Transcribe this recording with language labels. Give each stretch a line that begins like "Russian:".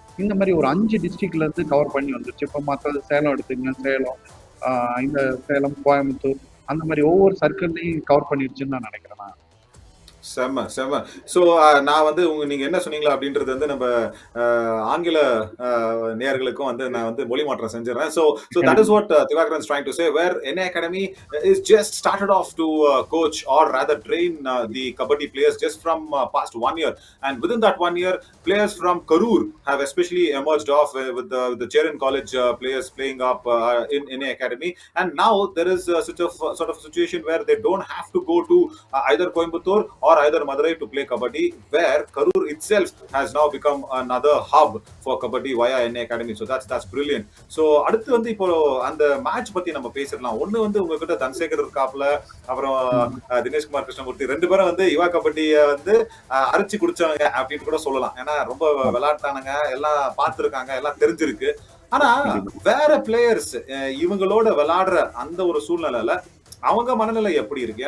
Tamil: இந்த மாதிரி ஒரு 5 டிஸ்ட்ரிக்ட்ல இருந்து கவர் பண்ணி வந்துருச்சு. இப்போ மற்ற சேலம் எடுத்துங்க, சேலம், இந்த சேலம், கோயம்புத்தூர், அந்த மாதிரி ஒவ்வொரு சர்க்கிள்லையும் கவர் பண்ணிருச்சுன்னு நான் நினைக்கிறேன் நான். செம்ம செம்ம. ஸோ நான் வந்து நீங்க என்ன சொன்னீங்களா அப்படின்றது வந்து நம்ம ஆங்கில நேயர்களுக்கும் வந்து நான் வந்து மொழி மாற்றம் செஞ்சிடறேன்.
English: So that is what Divakaran is trying to say, where NA Academy is just started off to coach or rather train the kabaddi players just from past 1 year, and within that 1 year players from Karur have especially emerged off with the Cheran College players playing up in NA Academy, and now there is such a sort of situation where they don't have to go to either Coimbatore or either Madurai to play kabaddi, where Karur itself has now become another hub for kabaddi via NA Academy. So that's brilliant.
Tamil: So அடுத்து வந்து இப்போ அந்த match பத்தி நம்ம பேசிடலாம். ஒண்ணு வந்து உங்ககிட்ட தன்சேகர் இருக்காப்ல, அப்புறம் தினேஷ்குமார் கிருஷ்ணமூர்த்தி, ரெண்டு பேரும் வந்து யுவா கபடியை வந்து அரைச்சு குடிச்சவங்க அப்படின்னு கூட சொல்லலாம். ஏன்னா ரொம்ப விளையாட்டானுங்க, எல்லாம் பார்த்துருக்காங்க, எல்லாம் தெரிஞ்சிருக்கு. ஆனா வேற பிளேயர்ஸ் இவங்களோட விளையாடுற அந்த ஒரு சூழ்நிலையில அவங்க மனநிலை எப்படி இருக்கு?